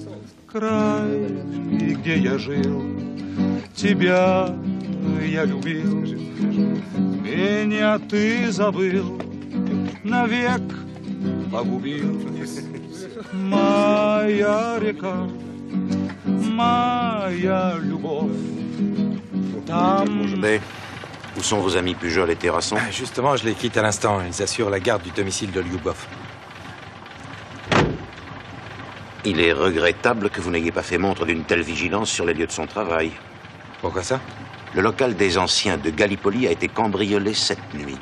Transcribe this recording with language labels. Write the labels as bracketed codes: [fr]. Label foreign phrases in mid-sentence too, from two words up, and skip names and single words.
[ru] Край, и где я жил, тебя я любил. Меня ты забыл, навек погубил. Моя река, моя любовь. Там... [fr] Où sont vos amis Pujol et Terrasson? Justement, je les quitte à l'instant. Ils assurent la garde du domicile de Lyubov. Il est regrettable que vous n'ayez pas fait montre d'une telle vigilance sur les lieux de son travail. Pourquoi ça? Le local des anciens de Gallipoli a été cambriolé cette nuit.